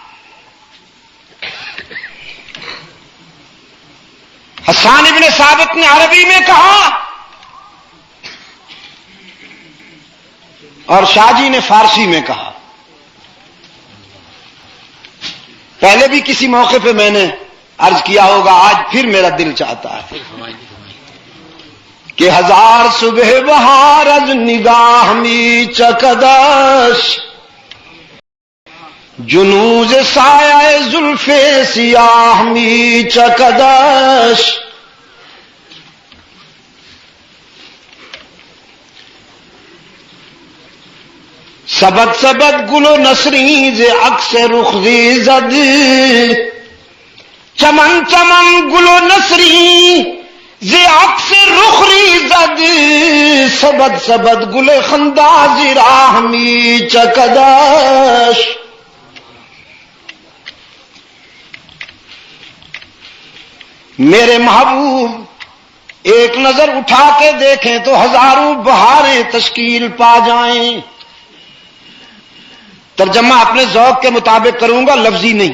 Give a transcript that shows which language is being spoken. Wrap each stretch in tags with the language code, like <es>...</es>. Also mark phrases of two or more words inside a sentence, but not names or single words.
<ur>حسان ابن ثابت نے عربی میں کہا اور شاہ جی نے فارسی میں کہا۔ پہلے بھی کسی موقع پہ میں نے عرض کیا ہوگا، آج پھر میرا دل چاہتا ہے کہ</ur> <fa>ہزار صبح بہار از نگاہ می چکدش،</fa> <ur>جنوز سایہ زلف سیاہ می چکدش۔</ur> <fa>سبد سبد گل و نسرین ز عکس رخ زد، چمن چمن گل و نسرین ز عکس رخ زد، سبد سبد گل خنداز راہ می چکدش۔</fa> <ur>میرے محبوب ایک نظر اٹھا کے دیکھیں تو ہزاروں بہاریں تشکیل پا جائیں۔ ترجمہ اپنے ذوق کے مطابق کروں گا، لفظی نہیں۔</ur>